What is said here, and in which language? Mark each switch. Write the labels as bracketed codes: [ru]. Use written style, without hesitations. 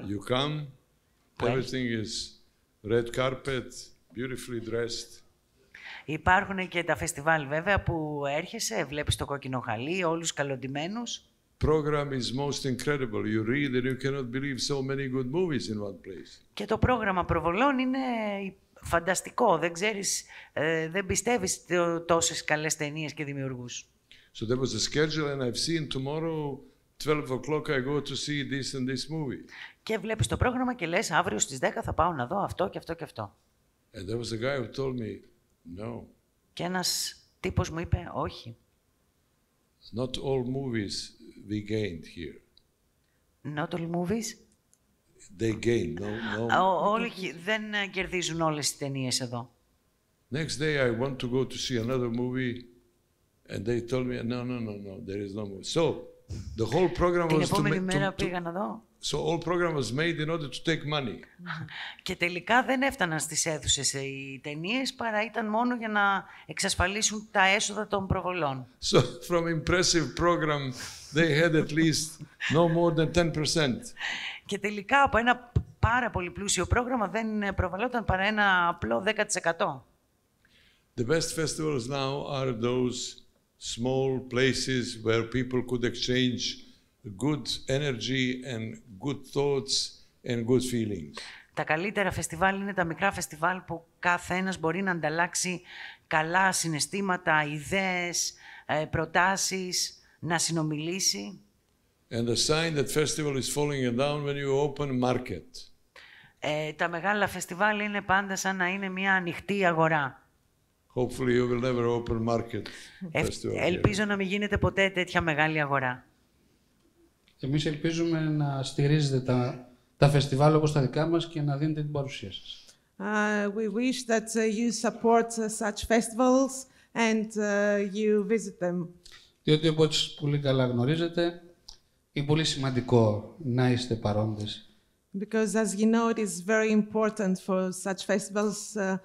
[en] You come, everything is red carpet, beautifully dressed. [el] Υπάρχουν και τα φεστιβάλ βέβαια που έρχεσαι, βλέπεις το κόκκινο χαλί, όλους καλοντημένους. [en] Program is most incredible. You read and you cannot believe so many good movies in one place. [el] Και το πρόγραμμα προβολών είναι φανταστικό. Δεν ξέρεις, δεν πιστεύεις τόσες καλές ταινίες και δημιουργούς. [en] So there was a schedule and I've seen tomorrow 12 o'clock I go to see this and this movie. [el] Και βλέπεις το πρόγραμμα και λες αύριο στις 10 θα πάω να δω αυτό και αυτό και αυτό. [en] And there was a guy who told me, no. [el] Και ένας τύπος μου είπε, όχι. [en] Not all movies we gained here. Not all movies? They gain, no. [el] Όλοι δεν κερδίζουν όλες τις ταινίες εδώ. [en] Next day I want to go to see another movie and they told me, no, there is no movie. So the whole program [el] Την [en] was [el] επόμενη μέρα πήγα να δω. [en] So all program was made in order to take money. [el] Και τελικά δεν έφταναν στις αίθουσες οι ταινίες, παρά ήταν μόνο για να εξασφαλίσουν τα έσοδα των προβολών. [en] So from impressive program, they had at least no more than 10%. [el] Και τελικά από ένα πάρα πολύ πλούσιο πρόγραμμα δεν προβαλόταν παρά ένα απλό 10%. [en] The best festivals now are those small places where people could exchange good energy and good thoughts and good feelings. [el] Τα καλύτερα φεστιβάλ είναι τα μικρά φεστιβάλ που κάθε ένας μπορεί να ανταλλάξει καλά συναισθήματα, ιδέες, προτάσεις, να συνομιλήσει. [en] And the sign that festival is falling down when you open market. [el] Τα μεγάλα φεστιβάλ είναι πάντα σαν να είναι μια ανοιχτή αγορά. [en] Hopefully you will never open market festival. [el] Ελπίζω να μην γίνεται ποτέ τέτοια μεγάλη αγορά. Εμείς ελπίζουμε να στηρίζετε τα φεστιβάλ όπως τα δικά μας και να δίνετε την παρουσία σας. [en] We wish that you support such festivals and you visit them. [el] Διότι όπως πολύ καλά γνωρίζετε, είναι πολύ σημαντικό να είστε παρόντες. [en] Because as you know, it is very important for such festivals.